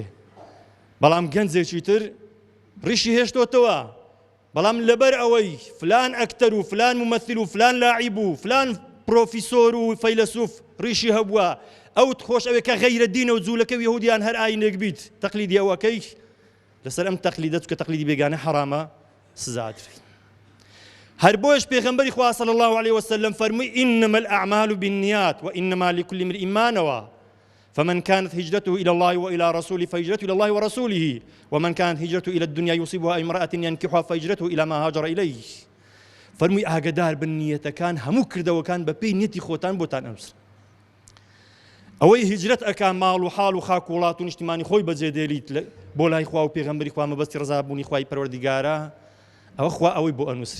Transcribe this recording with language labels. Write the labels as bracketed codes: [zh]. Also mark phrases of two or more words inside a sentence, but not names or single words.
[ckb] بەڵام گەنجێکی تر ڕیشی هێشتۆتەوە، بەڵام لەبەر ئەوەی فلان ئەکتەر و فلان ممثل و فلان لاعیب و فلان پرۆفیسۆر و فەیلسوف ڕیشی هەبووە، ئەوت خۆش ئەوێ کە غەیرە دینە و جوولەکە و یەهودیان هەر ئاینێک بیت، تەقلیدی ئەوەکەی لەسەر ئەم تەقلیدەت کە تەقلیدی بێگانە حرامە سزا ئەدرێ. هەر بۆیش پێغەمبەری خوا [ar] صلی الله عليه وسلم فەرمووی إنما الأعمال بالنيات وإنما لكل امرئ ما نوى فمن كانت هجرته إلى الله وإلى رسوله فهجرته إلى الله ورسوله ومن كانت هجرته إلى الدنيا يصيبها امرأة ينكحها فهجرته إلى ما هاجر إليه. [ckb] فەرمووی ئاگادار بن نیەتەکان هەموو کردەوەکان بە پێی نیەتی خۆتان بۆتان ئەنووسن. ئەوەی هیجرەت ئەکا ماڵ و حاڵ و خاک و وڵات و نیشتیمانی خۆی بەجێدێریت بۆ لای خوا و پێغەمبەری خوا مەبەستی ڕزابوونی خوای پەروەردیگارە، ئەوە خوا ئەوەی بۆ ئەنووسێ.